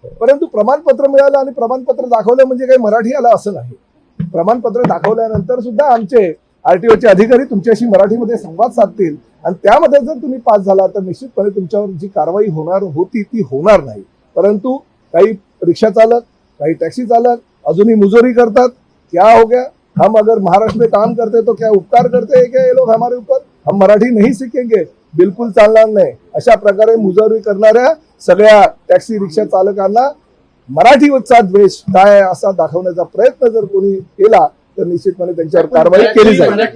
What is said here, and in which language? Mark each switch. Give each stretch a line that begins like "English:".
Marathi: परंतु प्रमाणपत्र मिळालं आणि प्रमाणपत्र दाखवलं म्हणजे काही मराठी आलं असं नाही. प्रमाणपत्र दाखवल्यानंतर सुद्धा आमचे आरटीओचे अधिकारी तुमच्याशी मराठीमध्ये संवाद साधतील आणि त्यामध्ये जर तुम्ही पास झाला तर निश्चितपणे तुमच्यावर जी कारवाई होणार होती ती होणार नाही. परंतु काही रिक्षा चालक, काही टॅक्सी चालक अजूनही मुजोरी करतात.
Hindi: क्या हो गया, हम अगर महाराष्ट्र में काम करते तो क्या उपकार करते हैं क्या ये लोग हमारे ऊपर? हम मराठी नहीं सीखेंगे,
Marathi: बिलकुल चालणार नाही. अशा प्रकारे मुजोरी करणाऱ्या सगळ्या टॅक्सी रिक्षा चालकांना मराठीचा द्वेष काय असा दाखवण्याचा प्रयत्न जर कोणी केला तर निश्चितपणे त्यांच्यावर कारवाई केली जाईल.